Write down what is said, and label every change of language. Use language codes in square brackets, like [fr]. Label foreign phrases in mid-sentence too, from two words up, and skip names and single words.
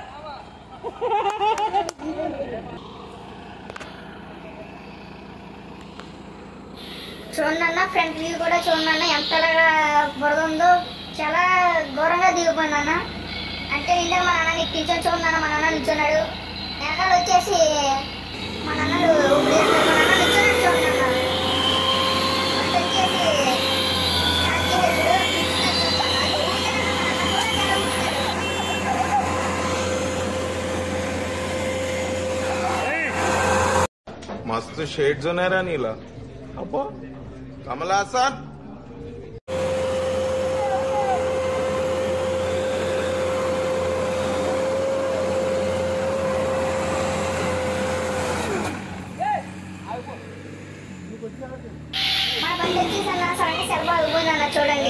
[te] చూడండి అన్న ఫ్రంట్ వ్యూ కూడా చూడండి అన్న ఎంతలాగా బురద ఉందో. చాలా ఘోరంగా దిగిపోయింది అన్న. అంటే నిండా మన అన్న నిల్చొని చూడండి అన్న. మన అన్న నిల్చున్నాడు. వెనకాల వచ్చేసి మన అన్నలు మన అన్న నిల్చున్నాడు చూడండి అన్న. వచ్చేసి मस्त शेड जो नाही राणीला अप्पा कमला असा మా బండి వచ్చేసి అన్న సడన్గా సెల్ఫ్ అవ్వబోయిందన్న చూడండి.